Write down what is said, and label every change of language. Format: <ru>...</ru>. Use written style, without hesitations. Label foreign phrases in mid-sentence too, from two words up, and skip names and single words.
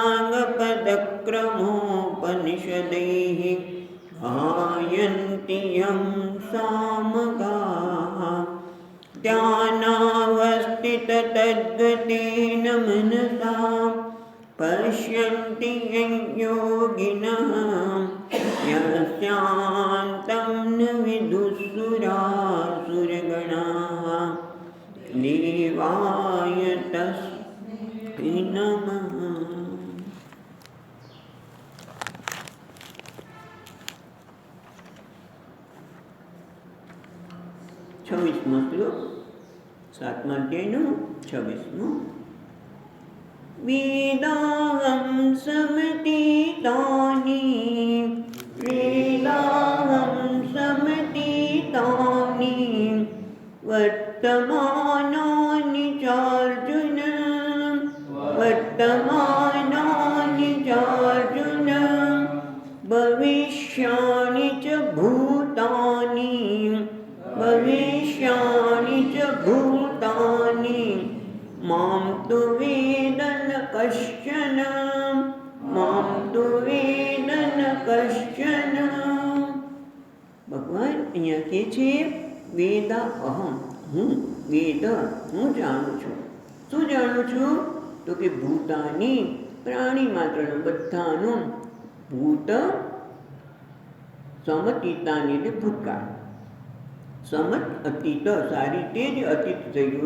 <sa>साङ्गपदक्रमोपनिषदैः गायन्ति यं सामगाः ध्यानावस्थिततद्गतेन मनसा पश्यन्ति यं योगिनः यस्यान्तं न विदुःसुरासुरगणाः देवाय तस्मै नमः।</sa> <gu>26મો શ્લોક 7મા અધ્યાયનો 26મો।</gu> <sa>वेदाहं समतीतानि वेदाहं समतीतानि वर्तमानानि चार्जुन वर्तमानानि चार्जुन भविष्याणि च भूतानि भविष्याणि च भूतानि मां तु वेद न कश्चन मां तु वेद न कश्चन।</sa> <gu>भगवान અહીંયા કહે છે</gu> <sa>વેદ અહમ</sa> <gu>હું વેદ હું જાણું છું। શું જાણું છું તો કે ભૂતાની પ્રાણી માત્રનું બધાનું ભૂત સમતીતાની એટલે ભૂતકાળ સમત અતીત સારી રીતે જે અતીત થયું</gu>